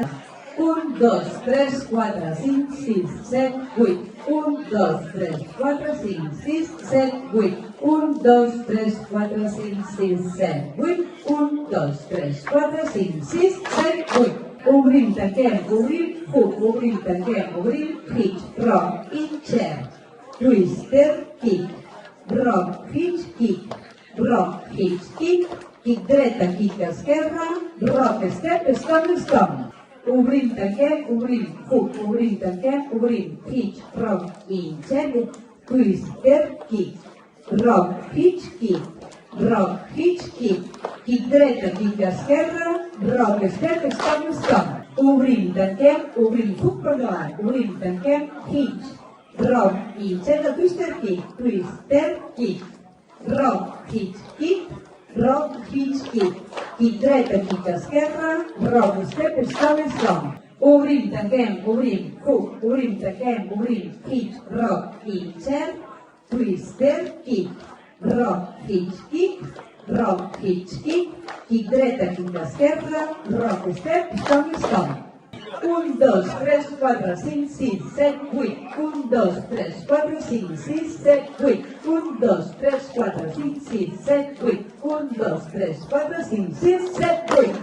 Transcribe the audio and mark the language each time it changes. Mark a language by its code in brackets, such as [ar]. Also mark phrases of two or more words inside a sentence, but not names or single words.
[ca] 1, 2, 3, 4, 5, 6, 7, 8. 1, 2, 3, 4, 5, 6, 7, 8. 1, 2, 3, 4, 5, 6, 7, 8. 1, 2, 3, 4, 5, 6, 7, 8. Obrim, tanquem, obrim, tanquem, [en] hitch, rock, in, chair, twister, kick, rock, hitch, kick, kick dreta, kick esquerra, rock, step, stomp. [ca] Obrim, tanquem, obrim, tanquem, [en] hitch, rock, in, chair, twister, kick, rock, hitch, kick dreta, kick esquerra, rock, step, stomp. [ca] Obrim, tanquem, hook per davant, obrim, tanquem, [en] hitch, rock, in, chair, twister, kick, rock, hitch, kick dreta, kick esquerra, rock, step, stomp. [ca] Obrim, tanquem, hook, obrim, tanquem, [en] hitch, rock, in, chair, twister, kick, rock, hitch, kick dreta, kick esquerra, rock, step, stomp. [ca] 1, 2, 3, 4, 5, 6, 7, 8. 1, 2, 3, 4, 5, 6, 7, 8. 1, 2, 3, 4, 5, 6, 7, 8. 1, 2, 3, 4, 5, 6, 7, 8.